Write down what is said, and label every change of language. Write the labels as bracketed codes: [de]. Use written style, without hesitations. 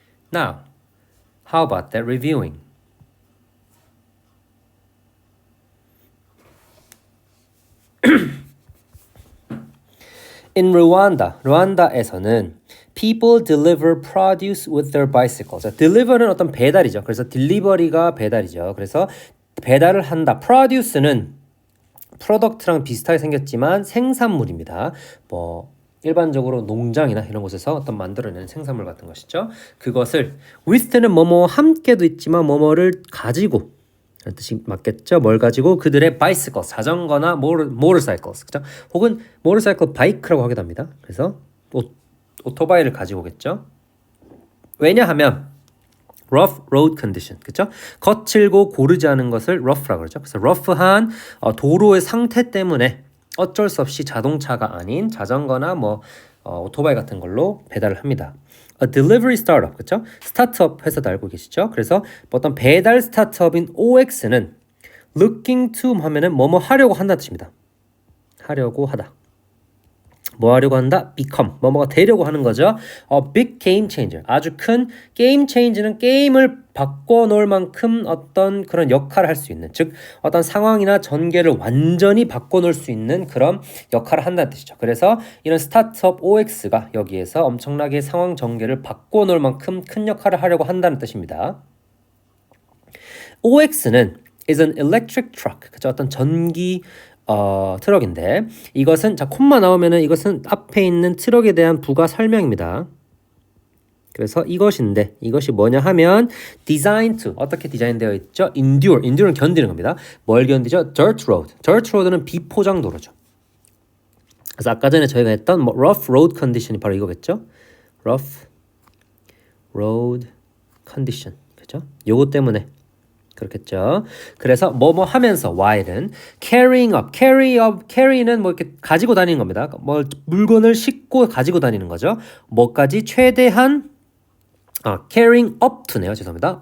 [en] Now, how about that reviewing? In Rwanda, 루안다에서는 people deliver produce with their bicycles. [ko] 자, deliver는 어떤 배달이죠. 그래서 delivery가 배달이죠. 그래서 배달을 한다. produce는 프로덕트랑 비슷하게 생겼지만 생산물입니다. 뭐 일반적으로 농장이나 이런 곳에서 어떤 만들어내는 생산물 같은 것이죠. 그것을 with는 뭐뭐 함께도 있지만 뭐뭐를 가지고 라는 뜻이 맞겠죠. 뭘 가지고 그들의 bicycles, 자전거나 motorcycles, 그죠? 혹은 motorcycle bike라고 하기도 합니다. 그래서 오토바이를 가지고 오겠죠. [en] 왜냐하면 rough road condition, 그렇죠? [ko] 거칠고 고르지 않은 것을 rough라고 그러죠. 그래서 rough한 도로의 상태 때문에 어쩔 수 없이 자동차가 아닌 자전거나 오토바이 같은 걸로 배달을 합니다. [en] A delivery startup, 그렇죠? [ko] 스타트업 회사도 알고 계시죠? 그래서 어떤 배달 스타트업인 OX는 looking to 하면은 뭐뭐 하려고 한다는 뜻입니다. 하려고 하다. 뭐 하려고 한다? become. 뭐뭐가 되려고 하는 거죠. [en] big game changer. [ko] 아주 큰 game change는 게임을 바꿔놓을 만큼 어떤 그런 역할을 할 수 있는, 즉 어떤 상황이나 전개를 완전히 바꿔놓을 수 있는 그런 역할을 한다는 뜻이죠. 그래서 이런 스타트업 OX가 여기에서 엄청나게 상황 전개를 바꿔놓을 만큼 큰 역할을 하려고 한다는 뜻입니다. [en] OX는 is an electric truck. [ko] 그죠? 어떤 전기 트럭인데 이것은 자 콤마 나오면은 이것은 앞에 있는 트럭에 대한 부가 설명입니다. 그래서 이것인데 이것이 뭐냐 하면 designed to 어떻게 디자인되어 있죠? endure는 견디는 겁니다. 뭘 견디죠? dirt road는 비포장 도로죠. 그래서 아까 전에 저희가 했던 rough road condition 이 바로 이거겠죠? [en] rough road condition, 그렇죠? [ko] 요거 때문에 그렇겠죠. 그래서 뭐뭐 하면서 while은 carry는 뭐 이렇게 가지고 다니는 겁니다. 뭐 물건을 싣고 가지고 다니는 거죠. 뭐까지 최대한 carrying up to 네요. 죄송합니다.